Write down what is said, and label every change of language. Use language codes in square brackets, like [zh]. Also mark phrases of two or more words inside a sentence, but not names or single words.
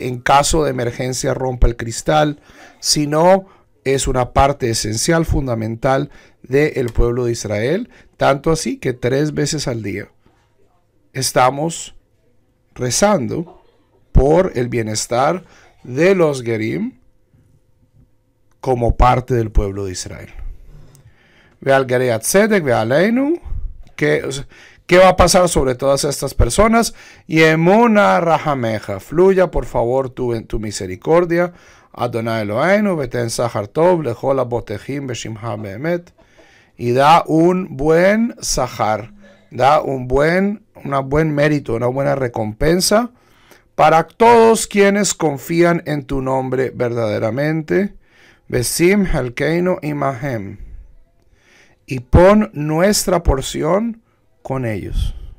[es] en caso de emergencia, rompa el cristal, sino es una parte esencial, fundamental del pueblo de Israel, tanto así que 3 veces al día estamos rezando por el bienestar de los Gerim como parte del pueblo de Israel. [he] ועל גרי הצדק, ועלינו, [es] ¿qué va a pasar sobre todas estas personas? [he] יהמו רחמיך, [es] fluya por favor tu misericordia. [he] אדוני אלהינו, ותן שכר טוב, לכל הבוטחים בשמך באמת, [es] y da un buen sahar, da un buen mérito, una buena recompensa para todos quienes confían en tu nombre verdaderamente. [he] ושים חלקנו עמהם, [es] y pon nuestra porción con ellos.